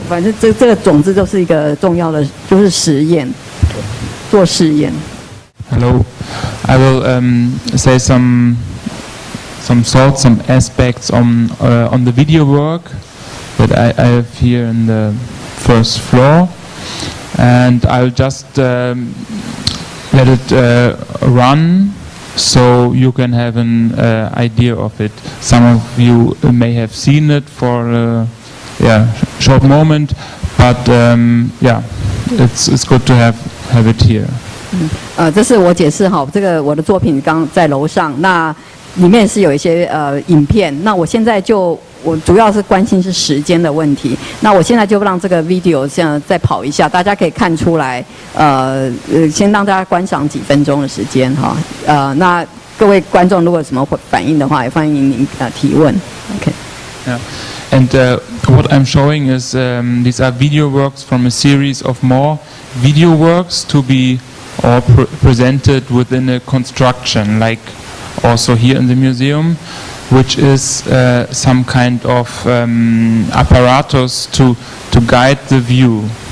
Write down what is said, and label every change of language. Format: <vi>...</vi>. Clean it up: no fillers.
<zh>反正这个总之就是一个重要的，就是实验，做实验。</zh> <en>Hello, I will say some thoughts, some aspects on the video work that I have here in the first floor, and I'll just let it run so you can have an idea of it. Some of you may have seen it for a short moment, but it's good to have it here.</en> <zh>这是我解释哈，这个我的作品刚在楼上，那里面是有一些影片。那我现在我主要是关心是时间的问题。那我现在就让这个 video 这样再跑一下，大家可以看出来，先让大家观赏几分钟的时间哈。那各位观众如果有什么反应的话，也欢迎您提问。</zh> <en>OK。 Yeah. And what I'm showing is these are video works from a series of more video works to be all presented within a construction, like also here in the museum, which is some kind of apparatus to guide the view.</en>